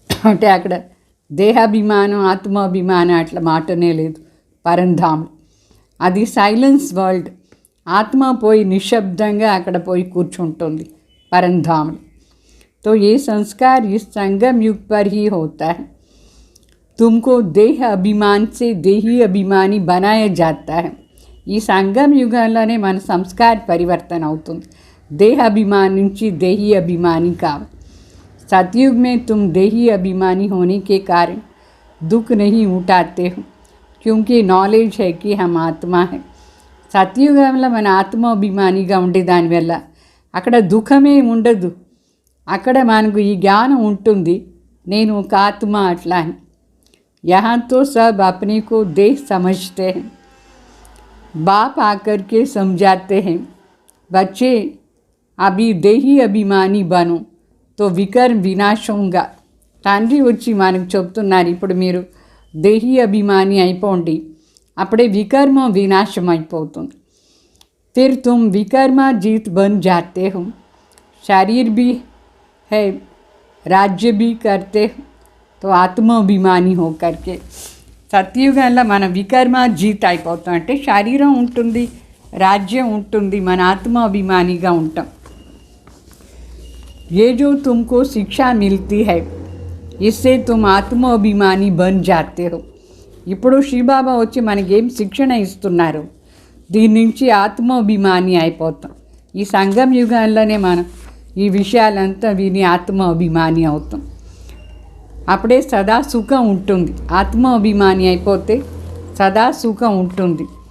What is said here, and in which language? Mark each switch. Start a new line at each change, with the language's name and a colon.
Telugu: అంటే అక్కడ దేహాభిమానం ఆత్మాభిమానం అట్లా మాటనే లేదు పరంధాంలో. అది సైలెన్స్ వరల్డ్. ఆత్మ పోయి నిశ్శబ్దంగా అక్కడ పోయి కూర్చుంటుంది పరంధాంలో.
Hindi: तो ये संस्कार इस संगम युग पर ही होता है. तुमको देह अभिमान से देही अभिमानी बनाया जाता है.
Telugu: ఈ సంగం యుగంలోనే మన సంస్కార పరివర్తన అవుతుంది.
Hindi: देहाभिमान
Telugu: నుంచి
Hindi: देही अभिमानी
Telugu: కావాలి.
Hindi: सतयुग में तुम देही अभिमानी होने के कारण दुख नहीं उठाते हो क्योंकि नॉलेज है कि हम आत्मा है.
Telugu: సత్యుగంలో మన ఆత్మాభిమానిగా ఉండేదానివల్ల అక్కడ దుఃఖమే ఉండదు. అక్కడ మనకు ఈ జ్ఞానం ఉంటుంది, నేను ఒక ఆత్మ అట్లా అని.
Hindi: यहाँ तो सब अपने को देह समझते हैं. बाप आकर के समझाते हैं बच्चे अभी देही अभिमानी बनो तो विकर्म विनाश होगा.
Telugu: తండ్రి వచ్చి మనకు చెప్తున్నారు, ఇప్పుడు మీరు దేహీ అభిమాని అయిపోండి, అప్పుడే వికర్మ వినాశం అయిపోతుంది.
Hindi: फिर तुम विकर्मा जीत बन जाते हो. शरीर भी है, राज्य भी करते हो, तो ఆత్మాభిమాని हो करके.
Telugu: సత్యుగంలో మన వికర్మ జీత్ అయిపోతాం, అంటే శరీరం ఉంటుంది, రాజ్యం ఉంటుంది, మన ఆత్మాభిమానిగా ఉంటాం.
Hindi: ये जो तुमको शिक्षा मिलती है इससे तुम ఆత్మాభిమాని बन जाते हो.
Telugu: ఇప్పుడు శ్రీబాబా వచ్చి మనకేం శిక్షణ ఇస్తున్నారు, దీని నుంచి ఆత్మాభిమాని అయిపోతాం. ఈ సంగం యుగంలోనే మనం ఈ విషయాలంతా విని ఆత్మాభిమాని అవుతాం. అప్పుడే సదా సుఖం ఉంటుంది. ఆత్మాభిమాని అయిపోతే సదా సుఖం ఉంటుంది.